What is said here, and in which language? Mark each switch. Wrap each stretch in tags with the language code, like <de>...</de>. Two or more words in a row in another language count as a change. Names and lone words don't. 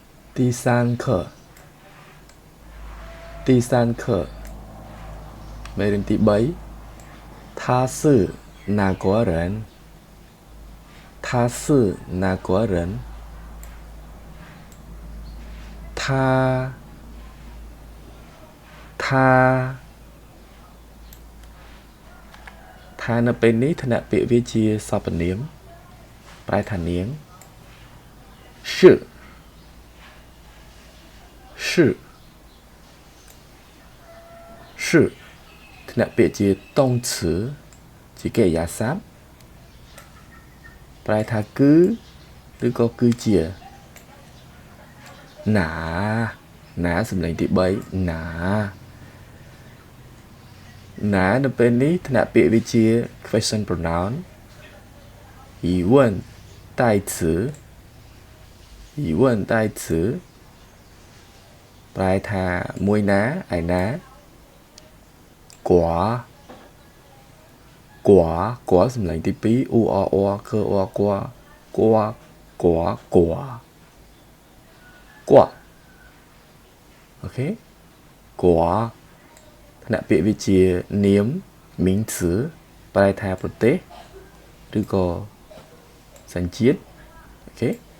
<zh>第三课，第三课，每人第3他是哪国人？他是哪国人？</zh> <km>他នៅពេលនេះឋានៈពាក្យវាជាសព្វនាមប្រែថានាង 是ឋានៈពាក្យជាតុង词ជាកិរិយាសព្ទប្រែថាគឺឬក៏គឺជា ណាសំឡេងទី3ណានៅពេលនេះឋានៈពាក្យវាជា</km> <en>question pronoun</en> <km>疑问代词ប្រែថាមួយណាឯណា 果សំឡេងទី2អ៊ូអអខអគអូខេ果ឋានៈពាក្យវាជានាម名词ប្រែថាប្រទេសឬក៏សញ្ជាតិអូខេ</km>